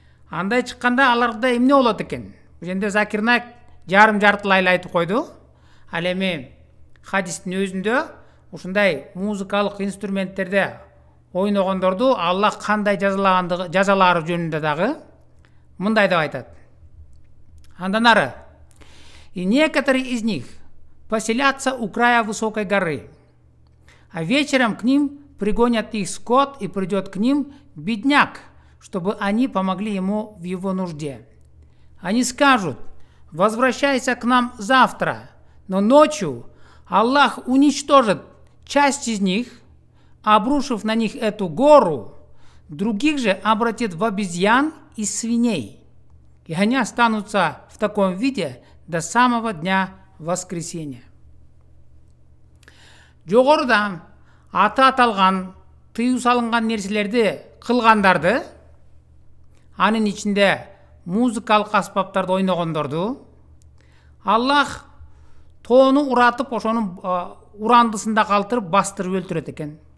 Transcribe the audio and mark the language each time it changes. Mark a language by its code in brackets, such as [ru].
[ky] Андай чыкканда аларда эмне болот экен? Бул жерде Закир Найк жарым-жартылай эле айтып койду. Ал эми хадистин өзүндө ушундай музыкалык инструменттерде ойногондорду Аллах кандай жазалаары жөнүндө дагы мындай деп айтат. Андан ары: [ru] и некоторые из них поселятся у края высокой горы, а вечером к ним пригонят их скот, и придет к ним бедняк, чтобы они помогли ему в его нужде. Они скажут: возвращайся к нам завтра, но ночью Аллах уничтожит часть из них, обрушив на них эту гору, других же обратит в обезьян и свиней, и они останутся в таком виде до самого дня воскресения. [ky] Жогоруда аты аталган, тыюу салынган нерселерди кылгандарды, анын ичинде музыкалык аспаптарды ойногондорду Аллах тоону уратып, ошонун урандысында калтырып, бастырып өлтүрөт экен.